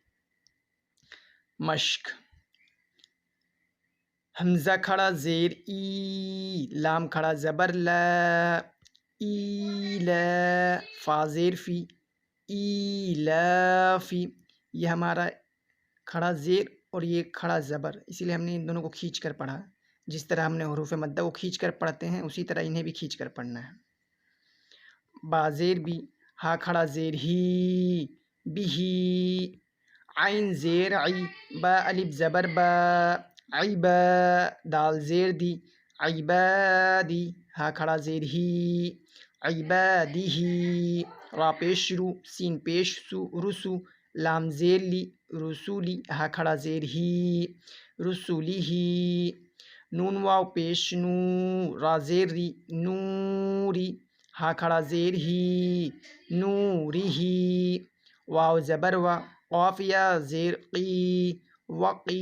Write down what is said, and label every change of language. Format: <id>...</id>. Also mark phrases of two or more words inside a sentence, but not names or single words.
<ur>مشق: حمزہ کھڑا زیر ای، لام کھڑا زبر لا، ایلا، فا زیر فی، ایلافی۔ یہ ہمارا کھڑا زیر اور یہ کھڑا زبر، اسی لیے ہم نے ان دونوں کو کھینچ کر پڑھا۔ جس طرح ہم نے حروف مدہ کو کھینچ کر پڑھتے ہیں اسی طرح انہیں بھی کھینچ کر پڑھنا ہے۔ با زیر بی، ہا کھڑا زیر ہی، بھی، عین زیر عی، با الف زبر با، عیبا، دال زیر دی، عبادی، ہا کھڑا زیر ہی، عبادہ، را پیش رو، سین پیش سو، رسو، لام زیر لی، رسولی، ہا کھڑا زیر ہی، رسولی، نون واو پیش نو، را زیر ری، نوری، ہا کھڑا زیر ہی، نوری، واو زبر وا، قاف یا زیر قی، وقی،</ur>